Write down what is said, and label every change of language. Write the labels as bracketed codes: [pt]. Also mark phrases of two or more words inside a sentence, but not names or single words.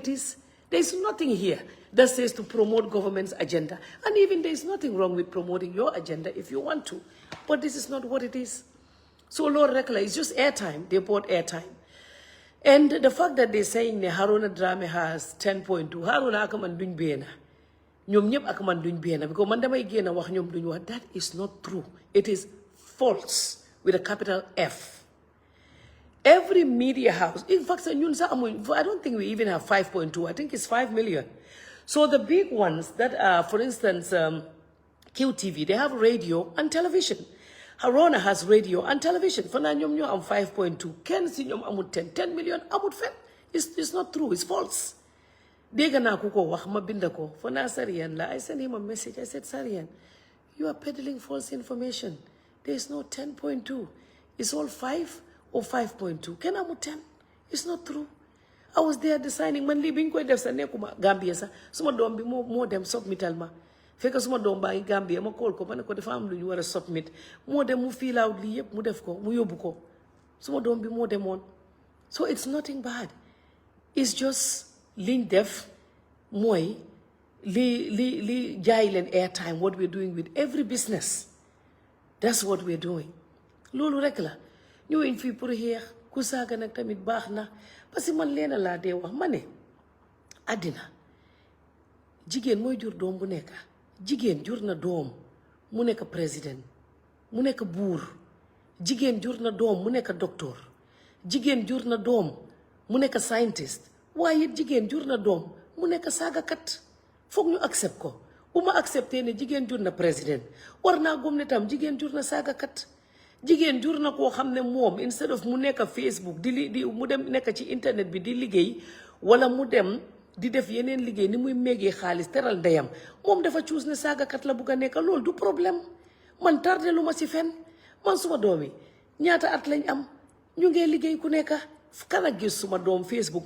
[en] it is there is nothing here that says to promote government's agenda and even there is nothing wrong with promoting your agenda if you want to but this is not what it is so [wo] loolu rek la [en] it's just airtime they bought airtime and the fact that they're saying ne Haruna Drame has 10.2 Haruna [wo] ak man duñ beena ñoom ñëpp ak man duñ beena [en] because [wo] man damay génn wax ñoom duñ wax [en] that is not true it is false with a capital F. Every media house, in fact, I don't think we even have 5.2. I think it's 5 million. So the big ones that are, for instance, QTV, they have radio and television. Harona has radio and television. For now, I'm 5.2. [wo] Ken si ñoom amut 10 million amut fen. [en] It's not true. It's false. [wo] Dega na kuko wax ma binda ko. [en] For now, [wo] Sarian la. [en] I sent him a message. I said, Sarian, you are peddling false information. There's no 10.2. It's all 5 or 5.2. Can I move 10? It's not true. I was there designing [wo] man li biñ koy def sa nekuma Gambia sa suma dom bi mo dem submital ma fekk suma doom baa ngi Gambia ma call ko ma ne ko dafa am lu ñu war a submit moo dem mu [en] fill out [wo] lii yëpp mu def ko mu yóbbu ko suma doom bi moo demoon [en] so it's nothing bad it's just [wo] liñ def mooy li jaay leen airtime [en] what we're doing with every business that's what we're doing [wo] loolu rek la ñëwuñ fii pour xeex ku saaga nag tamit baax na parce que man leena laa dee wax ma ne àddina jigéen mooy jur doom bu nekk jigéen jur na doom mu nekk président mu nekk buur jigéen jur na doom mu nekk docteur jigéen jur na doom mu nekk scientist waaye jigéen jur na doom mu nekk saagakat foog ñu accept ko bu ma accepté ne jigéen jur na président war naa gëm ne tam jigéen jur na saagakat jigéen jur na koo xam ne moom [en] instead of [wo] mu nekk Facebook di mu dem nekk ci internet bi di liggéey wala mu dem di def yeneen liggéey ni muy méegee xaalis teral ndeyam moom dafa cuus ne saagakat la bugg a nekk loolu du problème man tardé lu ma ci fen man suma doom yi ñaata at lañ am ñu ngee liggéey ku nekk kan a gis suma doom Facebook